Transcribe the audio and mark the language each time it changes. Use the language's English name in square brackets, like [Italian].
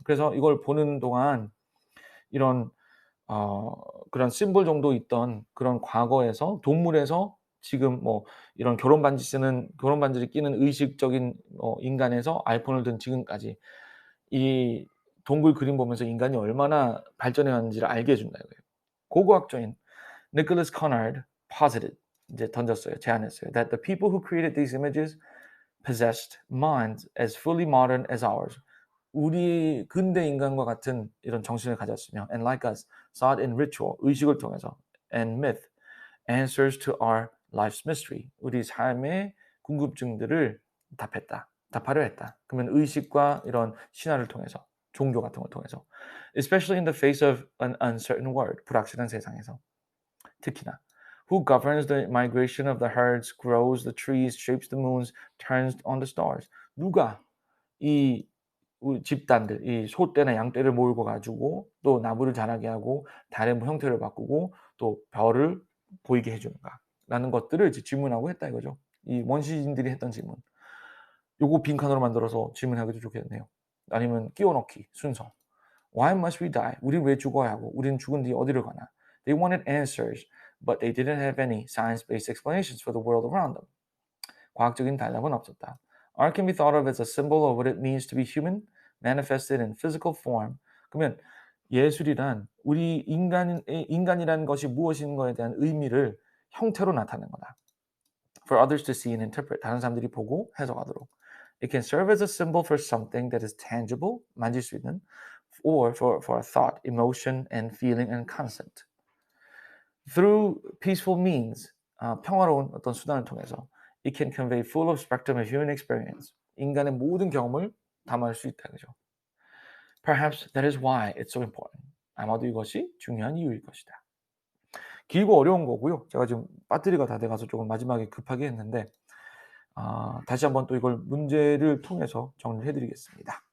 [Korean] 그래서 이걸 보는 동안 이런 그런 심볼 정도 있던 그런 과거에서 동물에서 지금 이런 결혼 반지를 끼는 의식적인 인간에서 아이폰을 든 지금까지 이 동굴 그림 보면서 인간이 얼마나 발전해 왔는지를 알게 해 준다 이거예요. 고고학적인 Nicholas Conrad [English] posited, [Korean] 이제 던졌어요. 제안했어요. [English] That the people who created these images possessed minds as fully modern as ours. [Korean] 우리 근대 인간과 같은 이런 정신을 가졌으며 [English] and like us sought in ritual, [Korean] 의식을 통해서 [English] and myth, answers to our life's mystery. [Korean] 우리 삶의 궁금증들을 답하려 했다. 그러면 의식과 이런 신화를 통해서, 종교 같은 걸 통해서. [English] Especially in the face of an uncertain world. [Korean] 불확실한 세상에서. 특히나. [English] Who governs the migration of the herds, grows the trees, shapes the moons, turns on the stars. [Korean] 누가 이 집단들, 이 소떼나 양떼를 몰고 가지고 또 나무를 자라게 하고 달의 형태를 바꾸고 또 별을 보이게 해 주는가라는 것들을 이제 질문하고 했다 이거죠. 이 원시인들이 했던 질문. 요거 빈칸으로 만들어서 질문하기도 좋겠네요. 아니면 끼워 넣기 순서. [English] Why must we die? [Korean] 우린 왜 죽어야 하고 우리는 죽은 뒤에 어디를 가나? [English] They wanted answers, but they didn't have any science-based explanations for the world around them. [Korean] 과학적인 대답은 없었다. [English] Art can be thought of as a symbol of what it means to be human, manifested in physical form. [Korean] 그러면 예술이란 우리 인간이라는 것이 무엇인 거에 대한 의미를 형태로 나타내는 거다. [English] For others to see and interpret. [Korean] 다른 사람들이 보고 해석하도록. [English] It can serve as a symbol for something that is tangible, [Korean] 만질 수 있는, [English] or for a thought, emotion, and feeling and concept. Through peaceful means, [Korean] 평화로운 어떤 수단을 통해서 [English] it can convey full of spectrum of human experience. [Korean] 인간의 모든 경험을 담을 수 있다. 그죠? [English] Perhaps that is why it's so important. [Korean] 아마도 이것이 중요한 이유일 것이다. 길고 어려운 거고요. 제가 지금 배터리가 다 돼가서 조금 마지막에 급하게 했는데 다시 한번 또 이걸 문제를 통해서 정리를 해드리겠습니다.